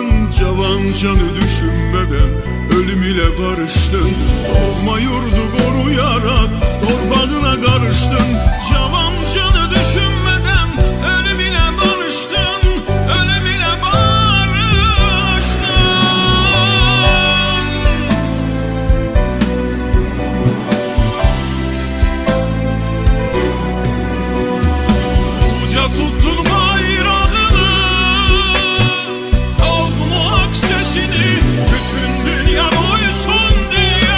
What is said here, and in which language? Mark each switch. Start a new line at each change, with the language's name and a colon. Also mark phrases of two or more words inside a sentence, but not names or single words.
Azerbaijani: Cavan canı düşünmədən ölüm ilə barışdın. Doğma yurdu qoruyarak torbağına qarışdın. Cavan canı düşünmədən ölüm ilə barışdın. Ölüm ilə barışdın.
Turkish: Tuttun bayrağını, halkın o hak sesini, bütün dünya duysun diye.